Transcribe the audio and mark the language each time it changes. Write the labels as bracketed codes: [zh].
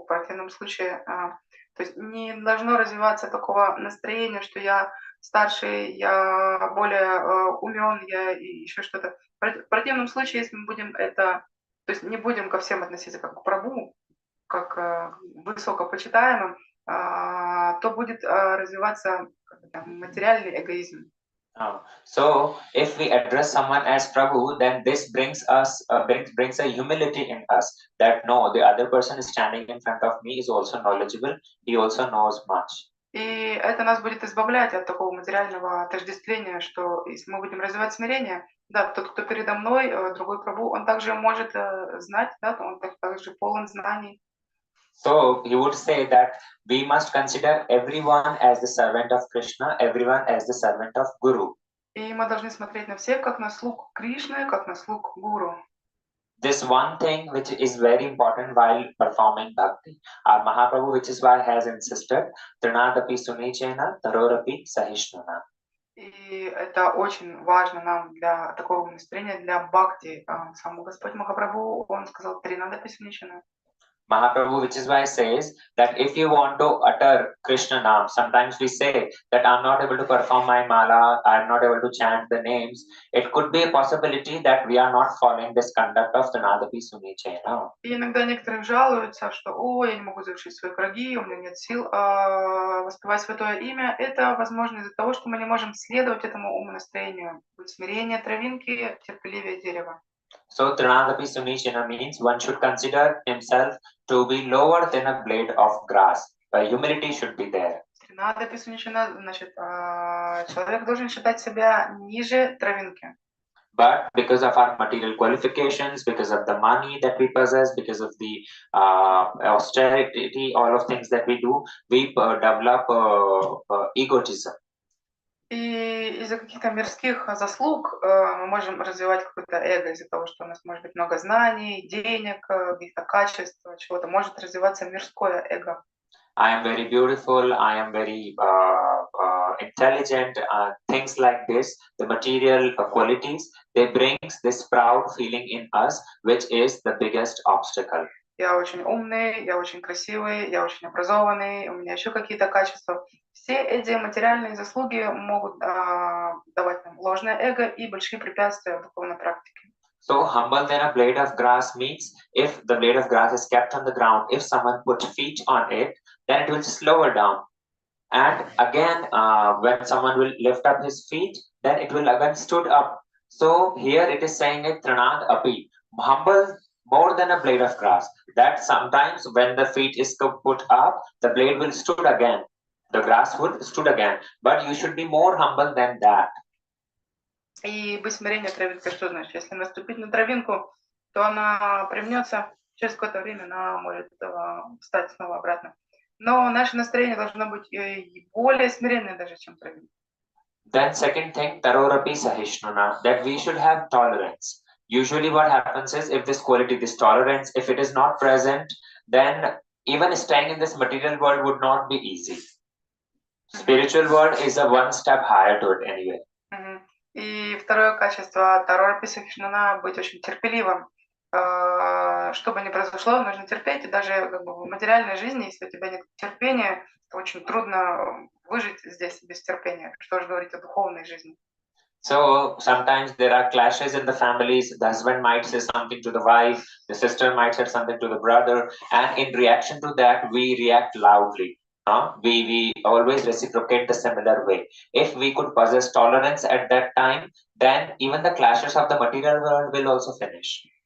[ru] В противном случае, то есть не должно развиваться такого настроения, что я старший, я более умен, я и еще что-то. В противном случае, если мы будем это, то есть не будем ко всем относиться как к Прабху, как к высокопочитаемым, то будет развиваться материальный эгоизм. [en] So, if we address someone as Prabhu, then this brings a humility in us that no, the other person is standing in front of me is also knowledgeable, he also knows much. [ru] И это нас будет избавлять от такого материального отождествления, что если мы будем развивать смирение, да, тот, кто передо мной, другой Прабху, он также может знать, да, он также полон знаний. [en] So he would say that we must consider everyone as the servant of Krishna, everyone as the servant of Guru. [ru] И мы должны смотреть на всех как на слуг Кришны, как на слуг Гуру. [en] This one thing which is very important while performing bhakti. Our Mahaprabhu, which is why has insisted, [sa] Trinadapi Sunichena, Tarorapi Sahishnuna. [ru] И это очень важно нам для такого настроения, для бхакти. Сам Господь Махапрабху, он сказал Тринадапи Суничена. [en] Mahaprabhu, which is why says that if you want to utter Krishna Nam, sometimes we say that I'm not able to perform my mala, I'm not able to chant the names. It could be a possibility that we are not following this conduct of the Nadapi Suniche. No? [ru] И иногда некоторые жалуются, что «О, я не могу завершить свои круги, у меня нет сил воспевать святое имя». Это возможно из-за того, что мы не можем следовать этому умонастроению. Быть смирение травинки, терпеливее дерева. [en] So Trinadapi Sunishina means one should consider himself to be lower than a blade of grass. Humility should be there. [ru] Тринадапи Сунишина, значит, человек должен считать себя ниже травинки. [en] But because of our material qualifications, because of the money that we possess, because of the austerity, all of things that we do, we develop egotism. [ru] И из-за каких-то мирских заслуг мы можем развивать какое-то эго, из-за того, что у нас может быть много знаний, денег, каких-то качеств, чего-то. Может развиваться мирское эго. [en] I am very beautiful, I am very intelligent, things like this, the material qualities, they brings this proud feeling in us, which is the biggest obstacle. [ru] Я очень умный, я очень красивый, я очень образованный, у меня еще какие-то качества. Все эти материальные заслуги могут давать нам ложное эго и большие препятствия в духовной практике. [en] So humble than a blade of grass means if the blade of grass is kept on the ground, if someone puts feet on it, then it will slow down. And again, when someone will lift up his feet, then it will again stood up. So here it is saying it Tranad Api, humble more than a blade of grass. That sometimes when the feet is put up, the blade will stood again. The grass would stood again. But you should be more humble than that. [ru] И быть смирение травинкой, что значит? Если наступить на травинку, то она примнется, через какое-то время она может встать снова обратно. Но наше настроение должно быть более смиренное даже, чем травинка. [en] Then second thing, tarorapi sahishnuna, that we should have tolerance. Usually what happens is if this quality, this tolerance, if it is not present, then even staying in this material world would not be easy. Spiritual world is a one step higher to it anyway. [ru] И второе качество тароrapi sahishnuna быть очень терпеливым. Что бы ни произошло, нужно терпеть. И даже как бы, в материальной жизни, если у тебя нет терпения, то очень трудно выжить здесь без терпения. Что же говорить о духовной жизни. [en] So sometimes there are clashes in the families. The husband might say something to the wife, the sister might say something to the brother, and in reaction to that, we react loudly. We always reciprocate the similar way. If we could possess tolerance at that time, then even the clashes of the material world will also finish.